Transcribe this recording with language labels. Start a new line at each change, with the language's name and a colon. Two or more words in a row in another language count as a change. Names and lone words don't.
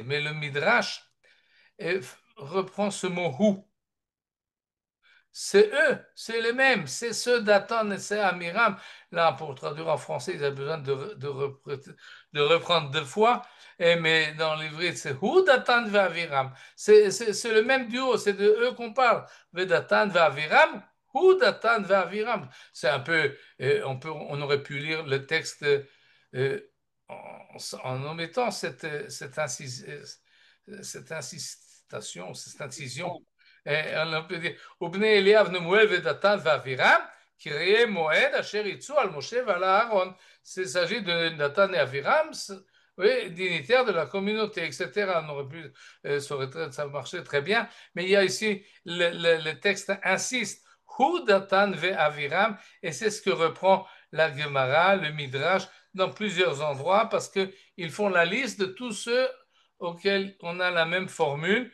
French: Mais le Midrash reprend ce mot hu c'est eux, c'est les mêmes, c'est ceux d'Atan et c'est Amiram. Là, pour traduire en français, ils ont besoin de reprendre deux fois, mais dans l'ivrit, c'est
Hebrew: הוא דתן ואבירם.
French: C'est le même duo, c'est de eux qu'on parle.
Hebrew: ודתן ואבירם, הוא דתן ואבירם.
French: C'est un peu, on aurait pu lire le texte euh, en omettant cette incitation, cette incision. Et on peut dire,
Hebrew: ובני אליאב נמואל ודתן ואבירם, קראי מועד אשר יצאו על משה ועל אהרון.
French: Il s'agit de Dathan et Aviram, oui, dignitaires de la communauté, etc. On aurait pu, ça marchait très bien, mais il y a ici, le texte insiste,
Hebrew: הוא דתן ואבירם,
French: et c'est ce que reprend la Gemara, le Midrash, dans plusieurs endroits, parce qu'ils font la liste de tous ceux auxquels on a la même formule.